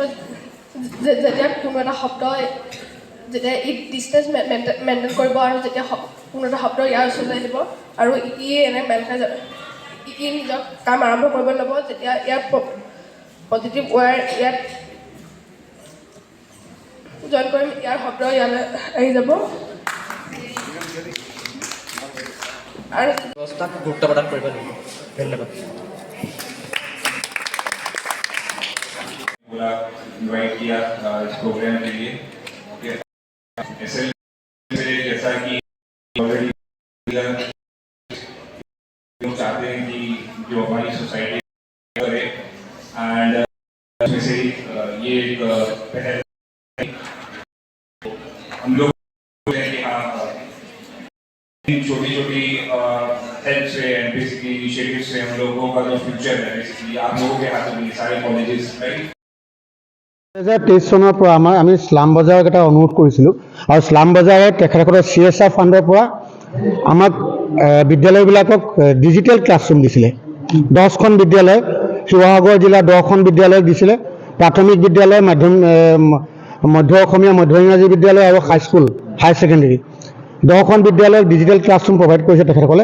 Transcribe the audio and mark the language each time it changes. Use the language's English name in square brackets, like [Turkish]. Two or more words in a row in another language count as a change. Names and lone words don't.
[Assamese] যেতিয়া কোনো এটা শব্দ যেতিয়া ই ডিষ্টেঞ্চ মেইনটেইন কৰিব আৰু যেতিয়া কোনো এটা শব্দ ইয়াৰ ওচৰলৈ আহিব আৰু ই এনে ই নিজৰ কাম আৰম্ভ কৰিব ল'ব, যেতিয়া ইয়াৰ পজিটিভ ৱায়াৰ ইয়াত জইন কৰিম, ইয়াৰ শব্দ ইয়ালৈ আহি যাব আৰু ব্যৱস্থাক গুৰুত্ব প্ৰদান কৰিব লাগিব। ধন্যবাদ। [Hindi] इन्वाइट किया इस प्रोग्राम के लिए। जैसा कि ऑलरेडी हम चाहते हैं कि जो हमारी सोसाइटी करे, एंड उसमें से ये एक पहल हम लोग कि हाँ छोटी छोटी हेल्प से एंड [English] basically initiative [Hindi] से हम लोगों का जो फ्यूचर है बेसिकली आप लोगों के हाथों में सारे [English] colleges right. [Assamese] 2023 চনৰ পৰা আমি স্লাম বজাৰক এটা অনুৰোধ কৰিছিলোঁ, আৰু স্লাম বজাৰে তেখেতসকলৰ CSR ফাণ্ডৰ পৰা আমাক বিদ্যালয়বিলাকক [English] digital classroom [Assamese] দিছিলে। 10খন বিদ্যালয়, শিৱসাগৰ জিলাৰ 10খন বিদ্যালয়ক দিছিলে। প্ৰাথমিক বিদ্যালয়, মধ্য অসমীয়া মধ্য ইংৰাজী বিদ্যালয় আৰু হাইস্কুল [English] higher secondary [Assamese] 10খন বিদ্যালয়ক [English] digital classroom provide [Assamese] কৰিছে তেখেতসকলে।